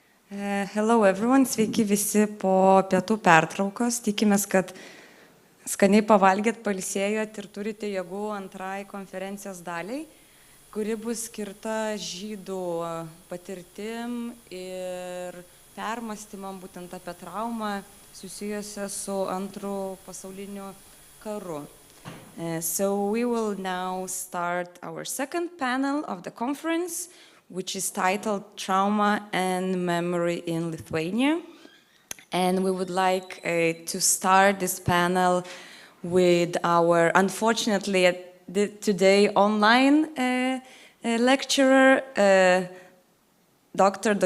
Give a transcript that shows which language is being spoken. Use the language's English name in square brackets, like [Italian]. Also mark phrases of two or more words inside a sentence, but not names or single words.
[English] Hello everyone, [Lithuanian] sveiki visi po pietų pertraukos. Tikimės, kad skaniai pavalgėt, pailsėjot ir turite jėgų antrai konferencijos daliai, kuri bus skirta žydų patirtim ir permąstymam būtent apie traumą susijusią su Antru pasauliniu karu. [English] So we will now start our second panel of the conference, which is titled Trauma and Memory in Lithuania. And we would like to start this panel with our, unfortunately, today online lecturer, Dr.